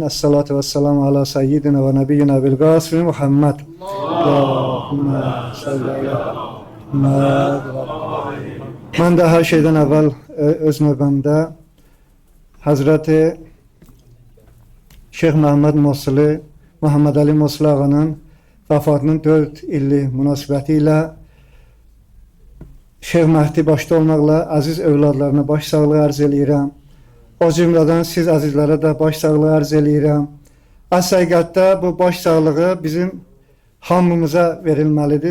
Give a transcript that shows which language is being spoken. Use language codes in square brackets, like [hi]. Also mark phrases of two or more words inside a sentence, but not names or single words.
[ar] الصلاة والسلام على سيدنا ونبينا بل قاسمي محمد. اللهم صل على محمد. [tr] Ben de her şeyden evvel [az] öz növbəmdə Hazreti Şeyh Məhəmməd Mosili, Muhammed Ali Mosili ağanın vəfatının 4 illik münasibəti ilə Şeyh Məhdi başda olmaqla əziz övladlarına baş sağlığı arz eləyirəm. O cümlədən siz əzizlərə də baş sağlığı arz eləyirəm. Əsl həqiqətdə bu baş sağlığı bizim hamımıza verilməlidir.